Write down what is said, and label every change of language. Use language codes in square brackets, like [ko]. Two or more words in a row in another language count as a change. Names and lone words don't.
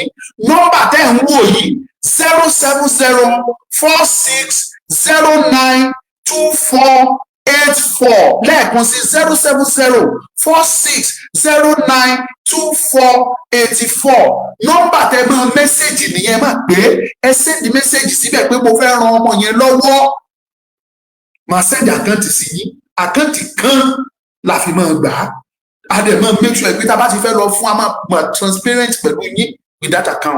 [yo] Nọ́mbà tẹ́ ń wò yìí 07046092484 lẹ́ẹ̀kan sí 07046092484. Nọ́mbà tẹ́ máa mẹ́sẹ̀gì nìyẹn, máa gbé ẹ sẹ́ndì mẹ́sẹ̀gì síbẹ̀ pé mo fẹ́ ran ọmọ yẹn lọ́wọ́, máa sẹ́ndì àkáǹtì sí yín. Àkáǹtì kan la fi máa gbà á, a dẹ̀ máa [en] make sure [yo] pé tá a bá ti fẹ́ lọ fún a máa transparent pẹ̀lú yín [en] with that account.